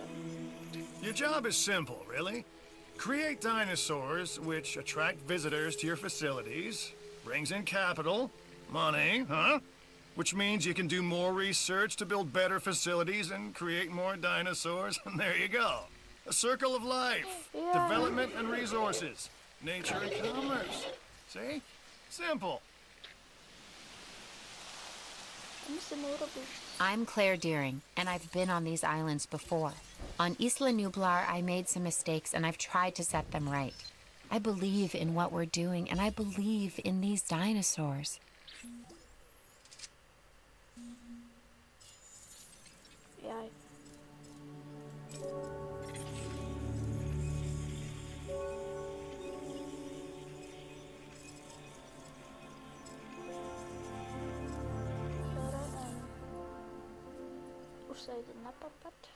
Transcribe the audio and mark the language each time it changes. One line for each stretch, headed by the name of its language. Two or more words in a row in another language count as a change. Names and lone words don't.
English: Your job is simple, really. Create dinosaurs which attract visitors to your facilities, brings in capital, money, huh? Which means you can do more research to build better facilities and create more dinosaurs, and there you go. A circle of life. Yeah. Development and resources. Nature and commerce. See? Simple.
Slovak: Musím urobiť.
English: I'm Claire Deering, and I've been on these islands before. On Isla Nublar, I made some mistakes, and I've tried to set them right. I believe in what we're doing, and I believe in these dinosaurs.
Slovak: Jaj. Už sa ide napapať.